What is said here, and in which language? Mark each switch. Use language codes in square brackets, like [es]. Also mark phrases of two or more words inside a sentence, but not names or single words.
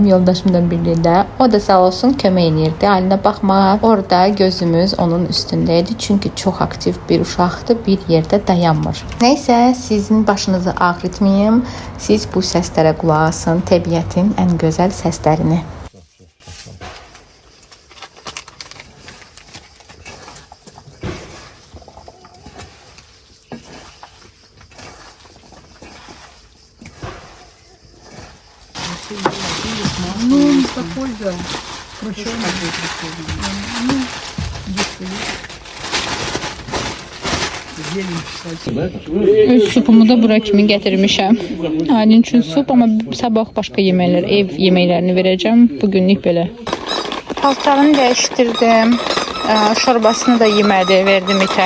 [az] Yoldaşımla birlikdə. O da sağ olsun kömək edirdi. Alinə baxmağa. Orada gözümüz onun üstündə idi. Çünki çox aktiv bir uşaqdır. Bir yerdə dayanmır. Nəysə, sizin başınızı ağrıtmayım. Siz bu səslərə qulaq asın. Təbiətin ən gözəl səslərini. [ru] Ну, такой, да. Причем [az] Öz supumu da bura kimi gətirmişəm. Ailin üçün sup, amma sabah başqa yeməklər, ev yeməklərini verəcəm. Bugünlük belə. Paltarını dəyişdirdim. Şorbasını da yemədi, verdim itə.